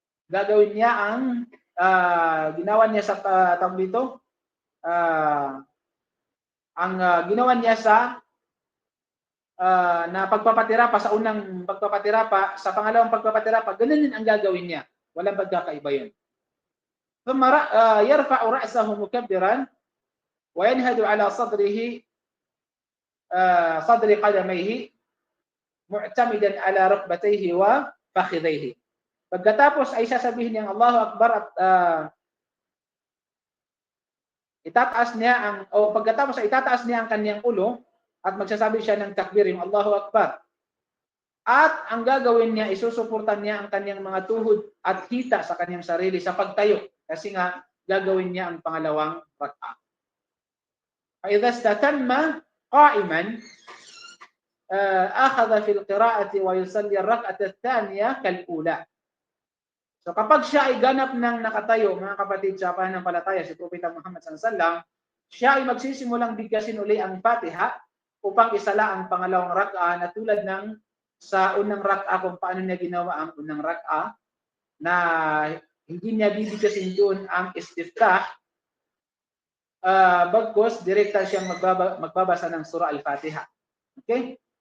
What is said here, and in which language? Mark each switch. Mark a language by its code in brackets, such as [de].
[tl] Gagawin niya ang ginawa niya sa tawag dito, ang ginawa niya sa na pagpapatira pa sa unang pagpapatira pa, sa pangalawang pagpapatira pa, ganun din ang gagawin niya. Walang pagkakaiba yun. [ar] ثم يرفع رأسه مكبرا وينهد على صدره صدر قدميه معتمدا على ركبتيه وفخذيه. [tl] Pagkatapos ay sasabihin niya Allahu Akbar at itataas niya ang pagkatapos ay itataas niya ang kanyang ulo at magsasabi siya ng takbir, yung Allahu Akbar. At ang gagawin niya, isusuportan niya ang kanyang mga tuhod at hita sa kanyang sarili sa pagtayo. Kasi nga, gagawin niya ang pangalawang rak'a. [ar] فإذا استتم قائما أخذ في القراءة ويصلي الركعة الثانية كالأولى. [tl] So kapag siya ay ganap ng nakatayo, mga kapatid sa pananampalataya, si Propeta Muhammad SAW, siya ay magsisimulang bigkasin uli ang Fatiha upang isala ang pangalawang rak'a na tulad ng sa unang rak'a kung paano niya ginawa ang unang rak'a na hindi niya bibigkasin doon ang istiftah, bagkus direkta siyang magbabasa ng surah Al-Fatiha. Okay?